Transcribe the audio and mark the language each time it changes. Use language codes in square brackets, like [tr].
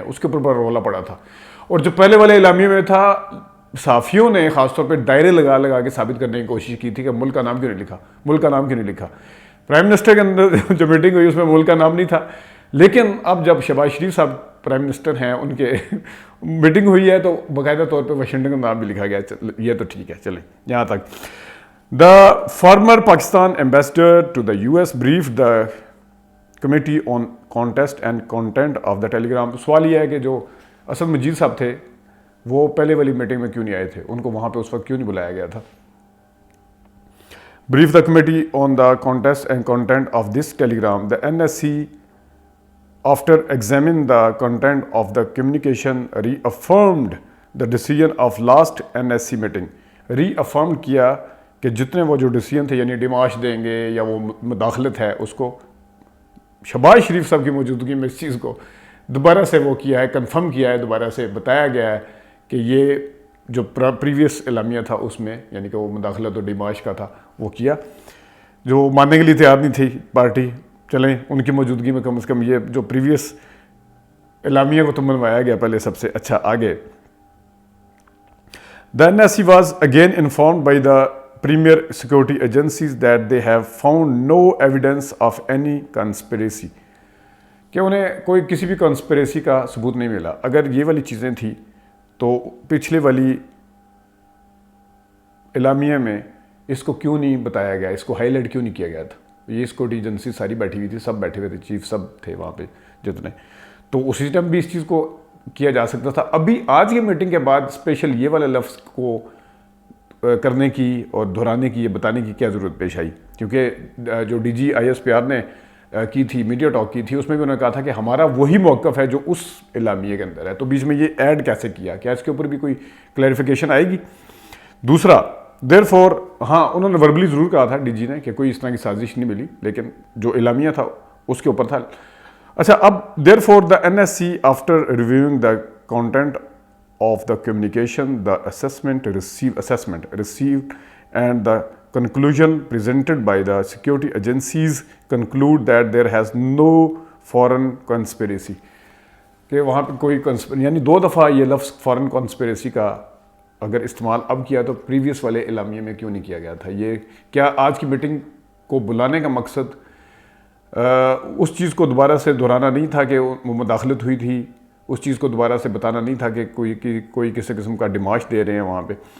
[ur] اس کے اوپر بڑا رولا پڑا تھا. اور جو پہلے والے اعلامیے میں تھا صحافیوں نے خاص طور پہ دائرے لگا کے ثابت کرنے کی کوشش کی تھی کہ ملک کا نام کیوں نہیں لکھا. پرائم منسٹر کے اندر جو میٹنگ ہوئی اس میں ملک کا نام نہیں تھا. لیکن اب جب شہباز شریف صاحب پرائم منسٹر ہیں، ان کے میٹنگ ہوئی ہے تو باقاعدہ طور پہ واشنگٹن کا نام بھی لکھا گیا. یہ تو ٹھیک ہے، چلیں یہاں تک. [en] The former Pakistan ambassador to the US briefed the committee on context and content of the telegram. [ur] سوال یہ ہے کہ جو اسد مجید صاحب تھے وہ پہلے والی میٹنگ میں کیوں نہیں آئے تھے، ان کو وہاں پہ اس وقت کیوں نہیں بلایا گیا تھا. [en] Brief the committee on the context and content of this telegram. The NSC, after examining the content of the communication, reaffirmed the decision of last NSC meeting. [ur] Reaffirmed کیا کہ جتنے وہ جو ڈیسیژن تھے یعنی ڈیماش دیں گے یا وہ مداخلت ہے اس کو شہباز شریف صاحب کی موجودگی میں اس چیز کو دوبارہ سے وہ کیا ہے، کنفرم کیا ہے، دوبارہ سے بتایا گیا ہے کہ یہ جو پریویس اعلامیہ تھا اس میں یعنی کہ وہ مداخلت اور ڈیماش کا تھا وہ کیا، جو ماننے کے لیے تیار نہیں تھی پارٹی. چلیں ان کی موجودگی میں کم از کم یہ جو پریویس اعلامیہ کو تو منوایا گیا پہلے سب سے. اچھا آگے. [en] The NSC was again informed by the premier security agencies that they have found no evidence of any conspiracy. [ur] کہ انہیں کوئی کسی بھی کنسپریسی کا ثبوت نہیں ملا. اگر یہ والی چیزیں تھیں تو پچھلے والی اعلامیہ میں اس کو کیوں نہیں بتایا گیا، اس کو ہائی لائٹ کیوں نہیں کیا گیا تھا. یہ سیکورٹی ایجنسی ساری بیٹھی ہوئی تھی، سب بیٹھے ہوئے تھے، چیف سب تھے وہاں پہ جتنے، تو اسی ٹائم بھی اس چیز کو کیا جا سکتا تھا. ابھی آج کی میٹنگ کے بعد اسپیشل یہ والے لفظ کو کرنے کی اور دہرانے کی، یہ بتانے کی کیا ضرورت پیش آئی، کیونکہ جو DG ISPR نے کی تھی میڈیا ٹاک کی تھی اس میں بھی انہوں نے کہا تھا کہ ہمارا وہی موقف ہے جو اس اعلامیے کے اندر ہے. تو بیچ میں یہ ایڈ کیسے کیا، کیا اس کے اوپر بھی کوئی کلیریفیکیشن آئے گی. دوسرا therefore ہاں انہوں نے وربلی ضرور کہا تھا DG نے کہ کوئی اس طرح کی سازش نہیں ملی، لیکن جو اعلامیہ تھا اس کے اوپر تھا. اچھا اب [en] therefore the NSC after reviewing the content of the communication, the assessment received and the conclusion presented by the security agencies conclude that there has no foreign conspiracy. [ur] کہ وہاں پہ کوئی یعنی دو دفعہ یہ لفظ فارن کانسپریسی کا اگر استعمال اب کیا تو پریویس والے اعلامیے میں کیوں نہیں کیا گیا تھا. یہ کیا آج کی میٹنگ کو بلانے کا مقصد اس چیز کو دوبارہ سے دہرانا نہیں تھا کہ وہ مداخلت ہوئی تھی، اس چیز کو دوبارہ سے بتانا نہیں تھا کہ کوئی کسی قسم کا ڈیماش دے رہے ہیں وہاں پہ.